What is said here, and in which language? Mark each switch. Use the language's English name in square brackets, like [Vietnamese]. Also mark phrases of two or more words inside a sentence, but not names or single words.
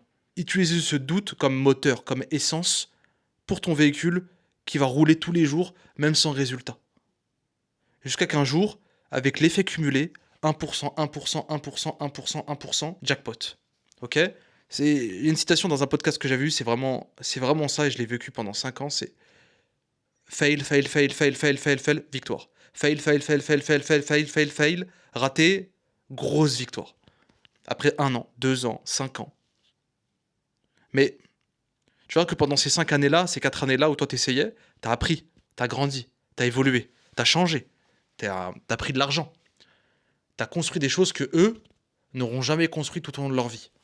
[French] Utiliser ce doute comme moteur, comme essence pour ton véhicule qui va rouler tous les jours, même sans résultat. Jusqu'à qu'un jour, avec l'effet cumulé, 1%, 1%, 1%, 1%, 1%, jackpot. Ok? C'est une citation dans un podcast que j'avais vu, c'est vraiment ça et je l'ai vécu pendant 5 ans, c'est [English] fail, fail, fail, fail, fail, fail, fail, [French] victoire. [English] Fail, fail, fail, fail, fail, fail, fail, fail, fail, [French] raté, grosse victoire. Après 1 an, 2 ans, 5 ans. Mais tu vois que pendant ces 5 années-là, ces 4 années-là où toi t'essayais, t'as appris, t'as grandi, t'as évolué, t'as changé, t'as pris de l'argent, t'as construit des choses que eux n'auront jamais construit tout au long de leur vie.